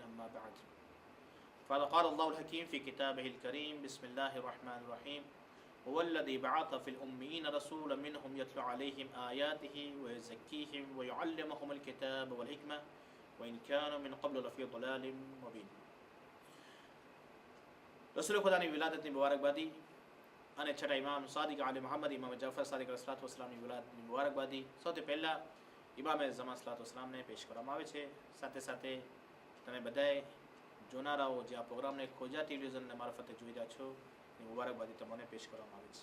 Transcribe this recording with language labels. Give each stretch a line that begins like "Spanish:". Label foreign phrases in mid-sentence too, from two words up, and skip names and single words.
Arabic: أما بعد، فقال الله الحكيم في كتابه الكريم: بسم الله الرحمن الرحيم. هو الذي بعث في الأميين رسولا منهم يتلو عليهم آياته ويزكيهم ويعلمهم الكتاب والحكمة وإن كانوا من قبل لفي ضلال مبين.
Gujarati: रसूल खुदा ની વિલાદતની મુબારકબાદી અને છઠ્ઠા ઇમામ સાદિક આલી મુહમ્મદ ઇમામ જાફર સાદિક
Arabic: عليه الصلاة والسلام
Gujarati: વિલાદતની મુબારકબાદી સૌથી પહેલા ઇમામ ઝમાન
Arabic: صلاة والسلام
Gujarati: પેશ કરવામાં આવે છે. સાથે સાથે તમે બધાએ જોનારાઓ જે આ પ્રોગ્રામને ખોજા ટેલિવિઝનના મારફતે જોઈ રહ્યા છો એ મુબારકબાદી તમને પેશ કરવામાં આવે છે.